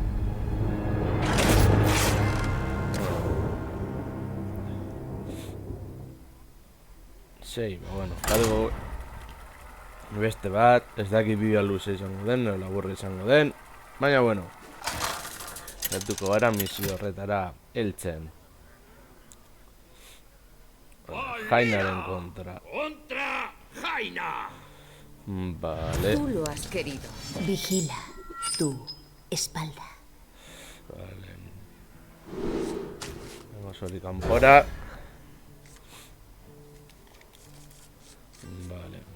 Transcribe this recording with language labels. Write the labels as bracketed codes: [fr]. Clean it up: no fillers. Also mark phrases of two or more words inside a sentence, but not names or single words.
[eu] Sei, bueno, jadugu beste bat, ez dakit bideo luze izango den, no laburra izango den, baina bueno, gertuko gara misio horretara heltzen. Jainaren kontra. [es] ¡Contra Jaina! Vale, Tú lo has querido. Vigila tu espalda. vale. Vamos a Campora. Vale.